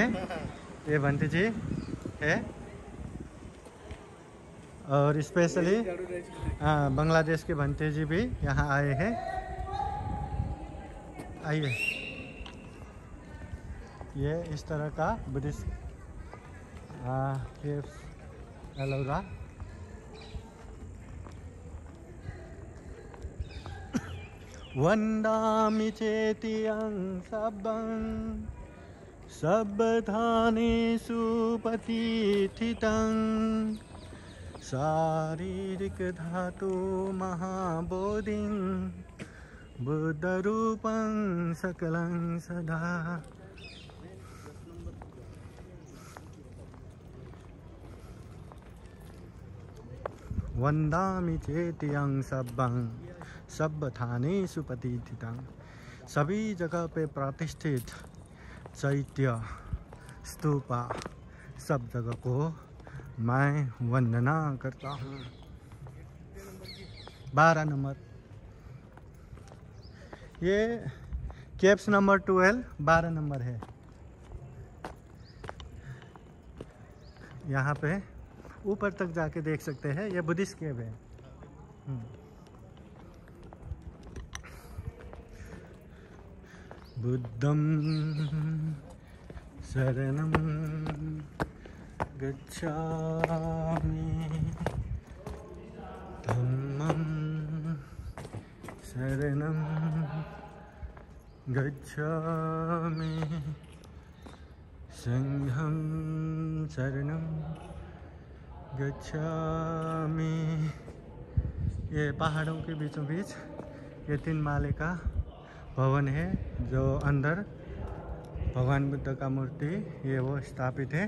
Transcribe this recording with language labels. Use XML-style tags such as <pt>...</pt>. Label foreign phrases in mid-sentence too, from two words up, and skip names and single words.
<hi>ये भंटी जी है और स्पेशली बांग्लादेश के भंटी जी भी यहाँ आए हैं। आइए, ये इस तरह का</hi> <en>Buddhist cave</en> <hi>एलोरा।</hi> <pi>वन्दामि चेतियं सब्बं सब्बधानेषु पतिथितं शारीरिकधातु महाबोधिं बुद्धरूपं सकलं सदा। वन्दामि चेतियं सब्बं सब्बथानेषु प्रतिष्ठितं,</pi> <hi>सभी जगह पे प्रतिष्ठित चैत्य स्तूपा सब जगह को मैं वंदना करता हूँ। 12 नंबर ये</hi> <en>caves number</en> <hi>12 12 नंबर है। यहाँ पे ऊपर तक जाके देख सकते हैं, ये</hi> <en>Buddhist cave</en> <hi>है।</hi> <pi>बुद्धं शरणं गच्छामि धम्मं शरणं गच्छामि संघं शरणं गच्छामि।</pi> <hi>ये पहाड़ों के बीचों बीच ये 3 माले का भवन है, जो अंदर भगवान बुद्ध का मूर्ति ये वो स्थापित है।</hi>